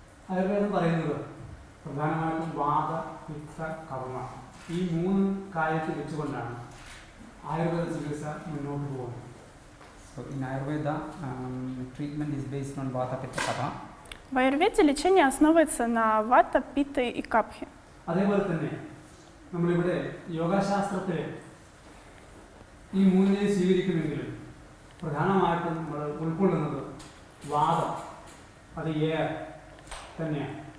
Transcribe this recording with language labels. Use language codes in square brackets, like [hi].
[ml] ആയുർവേദം പറയുന്നത് പ്രധാനമായിട്ടും വാത, പിത്ത, കഫമാണ്. ഈ 3 കാര്യത്തിൽ വെച്ചുകൊണ്ടാണ് ആയുർവേദ ചികിത്സ മുന്നോട്ട് പോകുന്നത്. [en] So in Ayurveda, treatment is based on vata, pitta, kapha. [ru] В аюрведе лечение основывается на вата, пита и капхе. [ml] അതേപോലെ തന്നെ നമ്മളിവിടെ യോഗാശാസ്ത്രത്തിൽ ഈ 3 സ്വീകരിക്കുമെങ്കിലും പ്രധാനമായിട്ടും നമ്മൾ ഉൾക്കൊള്ളുന്നത് വാദം, അത് തന്നെയാണ്.